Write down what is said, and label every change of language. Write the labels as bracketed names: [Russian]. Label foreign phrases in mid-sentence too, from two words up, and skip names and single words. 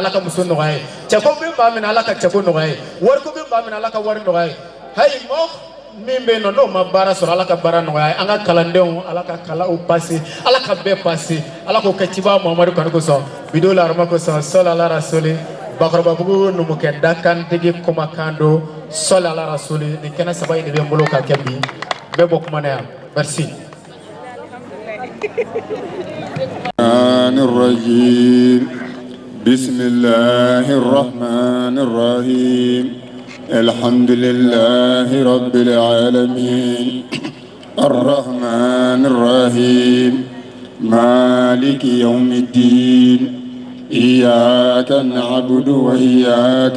[Bambara] ala ka muso nɔgɔya ye cɛko bɛ maa min na ala ka cɛko nɔgɔya ye wariko bɛ maa min na ala ka wari nɔgɔya ye hayi mɔ min bɛ yen nɔ n'o ma baara sɔrɔ ala ka baara nɔgɔya ye an ka kalandenw ala ka kalanw pase ala ka bɛɛ pase ala k'o kɛ ciba Muhamadu kanu kosɔn video la arama kosɔn sɔli ala rasuli Bakɔrɔbabugu numukɛ dakantigi kumakan do sɔli ala rasuli nin kɛnɛ saba in de bɛ n bolo ka kɛ bi bɛɛ bɔ kuma na yan merci. [Arabic] بسم الله الرحمن الرحيم الحمد لله رب العالمين الرحمن الرحيم مالك يوم الدين إياك نعبد وإياك